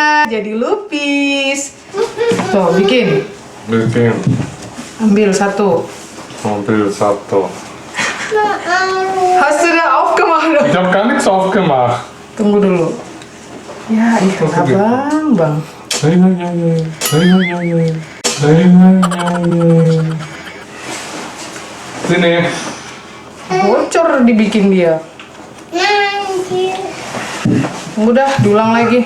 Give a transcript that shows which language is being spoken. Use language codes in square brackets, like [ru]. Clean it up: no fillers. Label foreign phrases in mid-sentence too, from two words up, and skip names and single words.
[id] jadi lupis. Tuh, bikin. Bikin. Ambil satu. Ambil satu. [de] Hast du da aufgemacht? Ich habe gar nichts aufgemacht. [id] Tunggu dulu. Ya, ikan abang, bang. Hey, hey, hey, hey. Hey, hey, hey, hey. Hey, hey, hey, hey. Sini. Bocor dibikin dia. Tunggu dah, diulang lagi.